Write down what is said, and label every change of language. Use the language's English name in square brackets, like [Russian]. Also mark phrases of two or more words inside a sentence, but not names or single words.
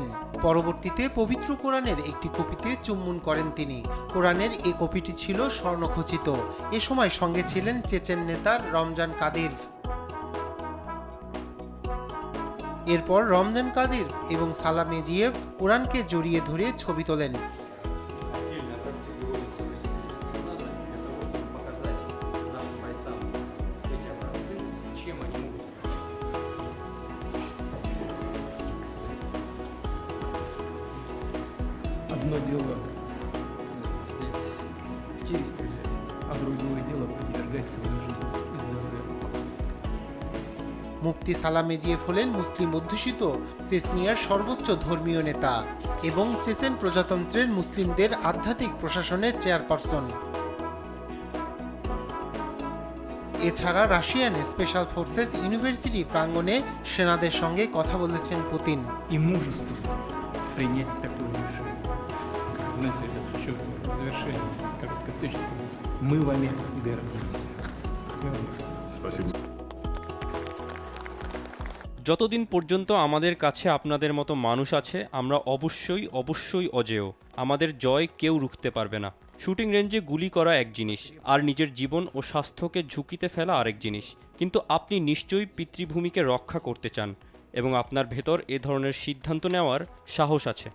[Bangla] পরবর্তীতে পবিত্র কোরআনের একটি কপিতে চুম্বন করেন তিনি। কোরআনের এই কপিটি ছিল স্বর্ণখচিত। এ সময় সঙ্গে ছিলেন চেচেন নেতা রমজান কাদিরভ। এরপর রমজান কাদির এবং সালাম মেজিয়েভ কোরআনকে জড়িয়ে ধরে ছবি তোলেন। [Russian] Одно дело здесь в тире стрелять, а другое дело подвергать свою жизнь и здоровье опасности. [Bangla] মুফতি সালাম মেজিয়েভ হলেন মুসলিম অধ্যুষিত চেচনিয়ার সর্বোচ্চ ধর্মীয় নেতা এবং চেচেন প্রজাতন্ত্রের মুসলিমদের আধ্যাত্মিক প্রশাসনের চেয়ারপারসন। এছাড়া রাশিয়ান স্পেশাল ফোর্সেস ইউনিভার্সিটি প্রাঙ্গণে সেনাদের সঙ্গে কথা বলেছেন পুতিন। [Russian] И мужество принять такое решение. Знаете, это еще в завершении короткой встречи сказал, мы вами гордимся. Мы вами гордимся. Спасибо. [Bangla] যতদিন পর্যন্ত আমাদের কাছে আপনাদের মতো মানুষ আছে, আমরা অবশ্যই অজেয়। আমাদের জয় কেউ রুখতে পারবে না। শুটিং রেঞ্জে গুলি করা এক জিনিস, আর নিজের জীবন ও স্বাস্থ্যকে ঝুঁকিতে ফেলা আরেক জিনিস। কিন্তু আপনি নিশ্চয়ই পিতৃভূমিকে রক্ষা করতে চান এবং আপনার ভেতর এ ধরনের সিদ্ধান্ত নেওয়ার সাহস আছে।